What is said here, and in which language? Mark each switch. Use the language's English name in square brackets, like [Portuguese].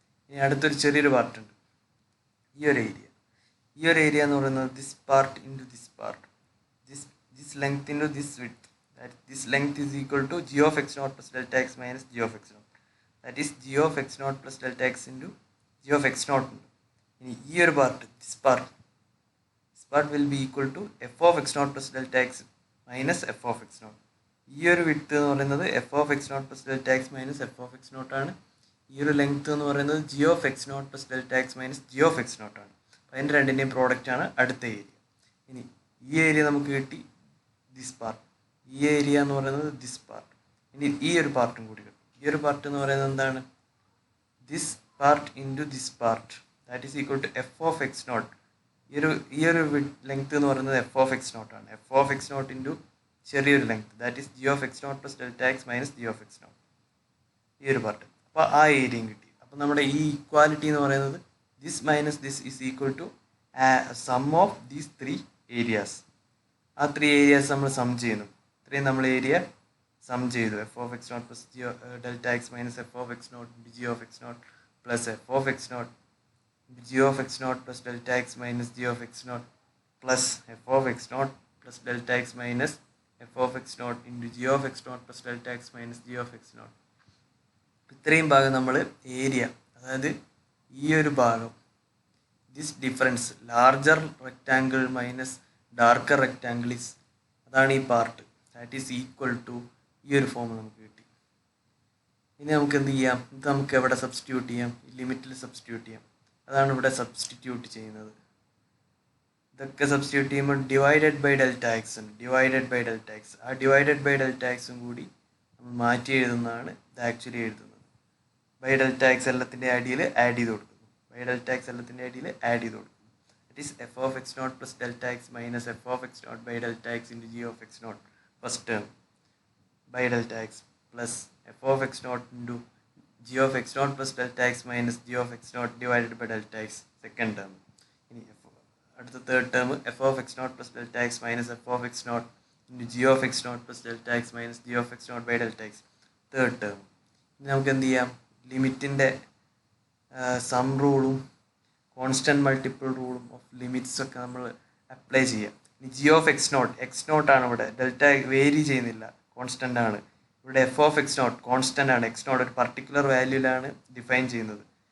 [Malayalam] ഇനി അടുത്തൊരു ചെറിയൊരു പാർട്ടുണ്ട്, ഈ ഒരു ഏരിയ. ഈ ഒരു ഏരിയ എന്ന് പറയുന്നത് [English] This part into this part, this length into this width. This length is equal to g of x naught plus delta x minus g of x naught. That is g of x naught plus delta x into g of x naught ഉണ്ട്. [Malayalam] ഇനി ഈ ഒരു part, [English] This part will be equal to f of x naught plus delta x minus f of x naught. [Malayalam] ഈ ഒരു width എന്ന് പറയുന്നത് [English] F of x naught plus delta x minus f of x naught ആണ്. [Malayalam] ഈ ഒരു length എന്ന് പറയുന്നത് [English] G of x naught plus delta x minus g of x naught ആണ്. [Malayalam] അപ്പോൾ അതിൻ്റെ രണ്ടിൻ്റെയും പ്രോഡക്റ്റ് ആണ് അടുത്ത ഏരിയ. ഇനി ഈ ഏരിയ നമുക്ക് കിട്ടി, ദിസ് പാർട്ട്. ഈ ഏരിയ എന്ന് പറയുന്നത് ദിസ് പാർട്ട്. ഇനി ഈ ഒരു പാർട്ടും കൂടി കിട്ടും. ഈ ഒരു പാർട്ട് എന്ന് പറയുന്നത് എന്താണ്, this part into this part. [English] That is equal to f of x naught. [Malayalam] ഈ ഒരു ലെങ്ത് എന്ന് പറയുന്നത് എഫ് ഓഫ് എക്സ് നോട്ട് ആണ്. [English] F of x naught into ചെറിയൊരു length, that is g of x naught plus delta x minus g of x naught. [Malayalam] ഈ ഒരു part. അപ്പോൾ ആ ഏരിയയും കിട്ടി. അപ്പോൾ നമ്മുടെ ഈ ഇക്വാലിറ്റി എന്ന് പറയുന്നത് [English] This minus this is equal to sum of these 3 areas. [Malayalam] ആ 3 ഏരിയാസ് നമ്മൾ സം ചെയ്യുന്നു. ഇത്രയും നമ്മൾ ഏരിയ സം ചെയ്തു. [English] F of x naught plus delta x minus f of x naught into g of x naught plus f of x naught g of x naught plus delta x minus g of x naught plus f of x naught plus delta x minus f of x naught into g of x naught plus delta x minus g of x naught. [Malayalam] ഇത്രയും ഭാഗം നമ്മൾ area, അതായത് ഈ ഒരു ഭാഗം, [English] this difference larger rectangle minus darker rectangle is, [Malayalam] അതാണ് ഈ part. [English] that is equal to [Malayalam] ഈ ഒരു ഫോം നമുക്ക് കിട്ടി. ഇനി നമുക്ക് എന്ത് ചെയ്യാം, ഇത് നമുക്ക് എവിടെ സബ്സ്റ്റിറ്റ്യൂട്ട് ചെയ്യാം, ഈ ലിമിറ്റിൽ സബ്സ്റ്റിറ്റ്യൂട്ട് ചെയ്യാം. അതാണ് ഇവിടെ സബ്സ്റ്റിറ്റ്യൂട്ട് ചെയ്യുന്നത്. ഇതൊക്കെ സബ്സ്റ്റിറ്റ്യൂട്ട് ചെയ്യുമ്പോൾ ഡിവൈഡഡ് ബൈ ഡെൽറ്റ എക്സ് ഉണ്ട്. ഡിവൈഡഡ് ബൈ ഡെൽറ്റ എക്സ്, ആ ഡിവൈഡഡ് ബൈ ഡെൽറ്റ എക്സും കൂടി നമ്മൾ മാറ്റി എഴുതുന്നതാണ് ഇത് ആക്ച്വലി എഴുതുന്നത്. ബൈ ഡെൽറ്റ എക്സ് എല്ലാത്തിൻ്റെ അടിയിൽ ആഡ് ചെയ്ത് കൊടുക്കുന്നു. ബൈ ഡെൽറ്റ എക്സ് എല്ലാത്തിൻ്റെ അടിയിൽ ആഡ് ചെയ്ത് കൊടുക്കുന്നു. [English] That is f of x naught plus delta x minus f of x naught by delta x into g of x naught first term by delta x plus f of x naught into g of x naught plus delta x minus g of x naught divided by delta x second term. At the third term f of x naught plus delta x minus f of x naught into g of x naught plus delta x minus g of x naught by delta x third term. [Malayalam] നമുക്ക് എന്ത് ചെയ്യാം, ലിമിറ്റിൻ്റെ some റൂളും constant multiple റൂളും of limits ഒക്കെ നമ്മൾ apply ചെയ്യാം. ഇനി G of X നോട്ടാണ് ഇവിടെ, delta vary ചെയ്യുന്നില്ല, constant ആണ്. ഇവിടെ F of X not constant ആണ്, എക്സ് നോട്ട് ഒരു പർട്ടിക്കുലർ വാല്യൂവിലാണ് ഡിഫൈൻ ചെയ്യുന്നത്.